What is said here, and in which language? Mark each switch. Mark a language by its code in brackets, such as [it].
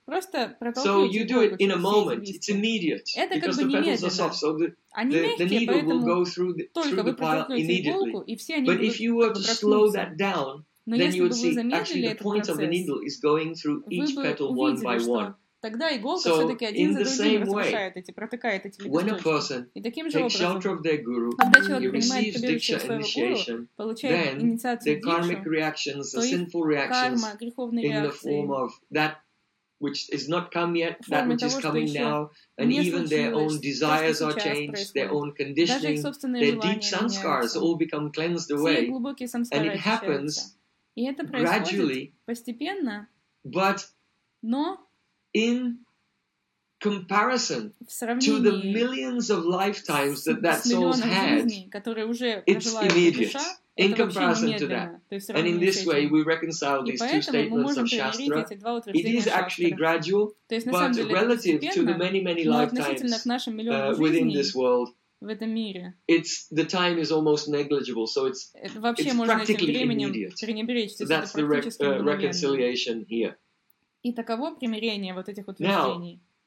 [ru] Просто [en] so you do it in a moment. It's immediate. [ru] Это [en] because [ru] как бы [en] the petals are soft. So the needle will go through the pile immediately. But if you were to slow that down, then you would see actually the point of the needle is going through each petal one by one. [ru] Тогда иголка все-таки один за другим разрушает эти, протыкает эти листочки. И таким же образом, [en] guru, [ru] когда человек принимает прибежище своего гуру, получает инициацию дикшу, то их карма, греховные реакции в форме того, что еще [en] and even their own desires are changed, their own conditioning, their deep sanskars all become cleansed away. And it happens gradually, [ru] постепенно, [en] but in comparison to the millions of lifetimes that soul's had, it's immediate. In comparison to that. And in this way, we reconcile these two statements of Shastra. It is actually gradual, but relative to the many, many lifetimes within this world, it's the time is almost negligible, so it's practically immediate. So that's the reconciliation here. [ru] И таково примирение вот этих утверждений.